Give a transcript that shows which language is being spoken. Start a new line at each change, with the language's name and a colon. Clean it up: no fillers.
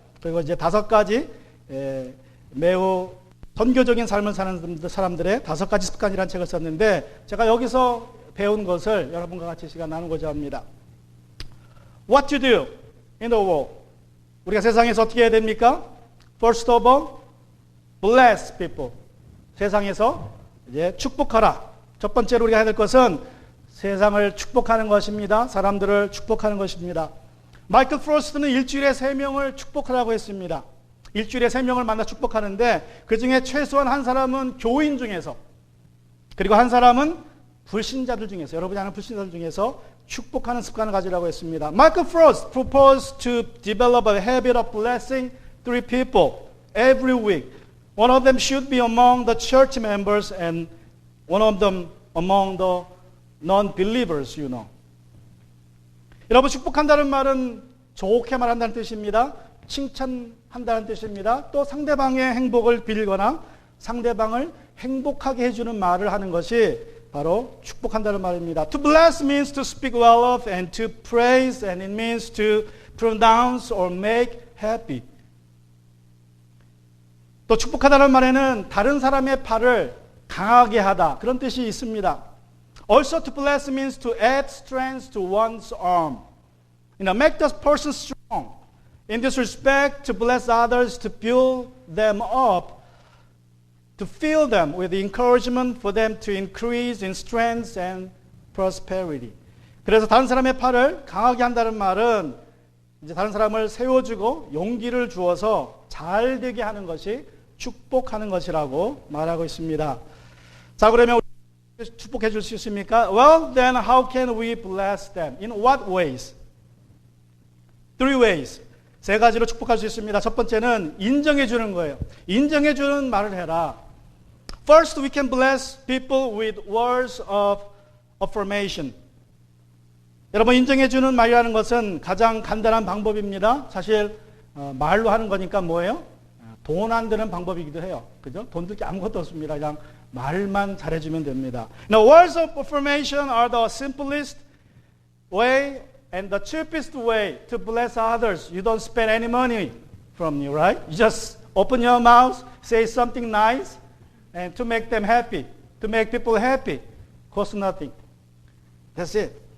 Korean: 그리고 이제 5가지 매우 선교적인 삶을 사는 사람들의 5가지 습관이라는 책을 썼는데 제가 여기서 배운 것을 여러분과 같이 시간 나누고자 합니다.
English: What to do in the world.
Korean: 우리가 세상에서 어떻게 해야 됩니까?
English: First of all, bless people.
Korean: 세상에서 이제 축복하라. 첫 번째로 우리가 해야 될 것은 세상을 축복하는 것입니다. 사람들을 축복하는 것입니다. 마이클 프로스트는 일주일에 3명을 축복하라고 했습니다. 일주일에 3명을 만나 축복하는데 그 중에 최소한 한 사람은 교인 중에서 그리고 한 사람은 불신자들 중에서 여러분이 아는 불신자들 중에서 축복하는 습관을 가지라고 했습니다.
English: 마이클 프로스트 proposed to develop a habit of blessing 3 people every week. One of them should be among the church members and one of them among the non-believers, you know.
Korean: 여러분 축복한다는 말은 좋게 말한다는 뜻입니다. 칭찬한다는 뜻입니다. 또 상대방의 행복을 빌거나 상대방을 행복하게 해주는 말을 하는 것이 바로 축복한다는 말입니다.
English: To bless means to speak well of and to praise and it means to pronounce or make happy.
Korean: 또 축복하다는 말에는 다른 사람의 팔을 강하게 하다 그런 뜻이 있습니다.
English: Also to bless means to add strength to one's arm. Make the person strong. In this respect, to bless others, to build them up, to fill them with encouragement for them to increase in strength and prosperity.
Korean: 그래서 다른 사람의 팔을 강하게 한다는 말은 이제 다른 사람을 세워주고 용기를 주어서 잘 되게 하는 것이 축복하는 것이라고 말하고 있습니다. 자, 그러면 축복해 줄 수 있습니까?
English: Well, then how can we bless them? In what ways? 3 ways.
Korean: 3가지로 축복할 수 있습니다. 첫 번째는 인정해 주는 거예요. 인정해 주는 말을 해라.
English: First, we can bless people with words of affirmation.
Korean: 여러분, 인정해 주는 말이라는 것은 가장 간단한 방법입니다. 사실 말로 하는 거니까 뭐예요? 돈 안 드는 방법이기도 해요. 그죠? 돈 들 게 아무것도 없습니다. 그냥 말만 잘해주면 됩니다.
English: Now, words of affirmation are the simplest way and the cheapest way to bless others. You don't spend any money from you, right? You just open your mouth, say something nice, and to make them happy, to make people happy. Cost nothing. That's it.